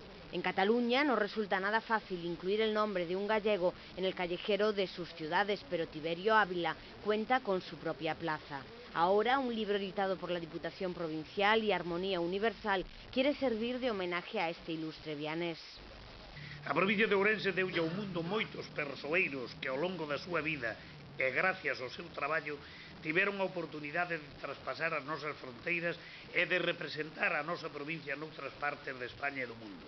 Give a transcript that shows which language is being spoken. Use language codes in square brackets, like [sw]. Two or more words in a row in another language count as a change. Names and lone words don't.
[es] En Cataluña no resulta nada fácil incluir el nombre de un gallego en el callejero de sus ciudades, pero Tiberio Ávila cuenta con su propia plaza. Ahora, un libro editado por la Diputación Provincial y Armonía Universal quiere servir de homenaje a este ilustre vianés. [gl] A provincia de Ourense deulle ao mundo moitos persoeiros que ao longo da súa vida e gracias ao seu traballo tiveron a oportunidade de traspasar as nosas fronteiras e de representar a nosa provincia noutras partes de España e do mundo.